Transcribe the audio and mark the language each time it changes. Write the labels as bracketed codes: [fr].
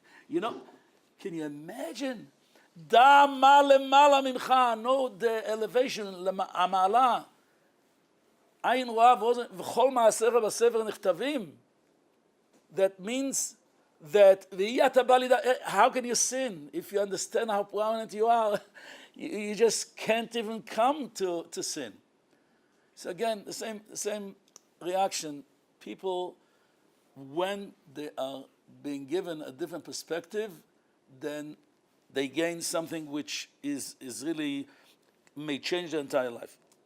[en] Can you imagine? Know the elevation, המעלה. [he] עין רואה ואוזן, וכל מעשיך בספר נכתבים. [en] That means that how can you sin if you understand how prominent you are? You just can't even come to sin. So again, the same reaction. People, when they are being given a different perspective, then they gain something which is really may change their entire life.